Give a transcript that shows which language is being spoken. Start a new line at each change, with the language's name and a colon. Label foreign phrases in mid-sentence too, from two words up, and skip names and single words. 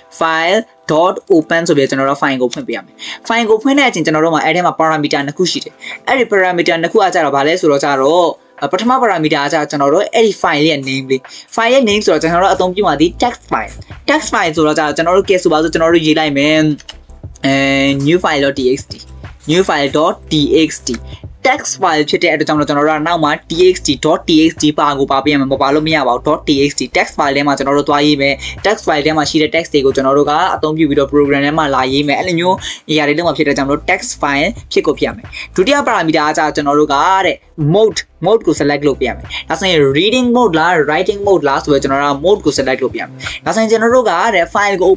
Burmese: file.open ဆိုပြီးကျွန်တော်တို့ file ကိုဖွင့်ပေးရမယ် file ကိုဖွင့်တဲ့အချိန်ကျွန်တော်တို့မှာအဲ့ထဲမှာ parameter နှစ်ခုရှိတယ်အဲ့ဒီ parameter နှစ်ခုကကြတော့ဗာလဲဆိုတော့ကြတော့ပထမ parameter ကကျွန်တော်တို့အဲ့ဒီ file ရဲ့ name လေး file ရဲ့ name ဆိုတော့ကျွန်တော်တို့အသုံးပြုမှာဒီ
English: text file
Burmese: ဆိုတော့ကျွန်တော်တို့ကဲဆိုပါဆိုကျွန်တော်တို့ရေးလိုက်မယ်
English: new file.txt text file
Burmese: ဖြစ်တဲ့အတွက်ကြောင့်ကျွန်တော်တို့ကနောက်မှာ txt.txt ပါကိုပါပေးရမှာမပါလို့မရပါဘူး
English: .txt text file
Burmese: ထဲမှာကျွန်တော်တို့သွားရေးမယ်
English: text file
Burmese: ထဲမှာရှိတဲ့ text တွေကိုကျွန်တော်တို့ကအသုံးပြုပြီးတော့ program ထဲမှာလာရေးမယ်အဲ့လိုမျိုးအရာတွေလုံးဝဖြစ်တဲ့ကြောင့်မလို့
English: text file
Burmese: ဖြစ်ကိုဖြစ်ရမယ်ဒုတိယ parameter ကကျွန်တော်တို့ကတဲ့ mode ကို select လုပ်ပြရမယ်ဒါဆိုရင်
English: reading mode
Burmese: လား
English: writing mode
Burmese: လားဆိုတော့ကျွန်တော်တို့က mode ကို select လုပ်ပြရမယ်ဒါဆိုရင်ကျွန်တော်တို့ကတဲ့ file ကို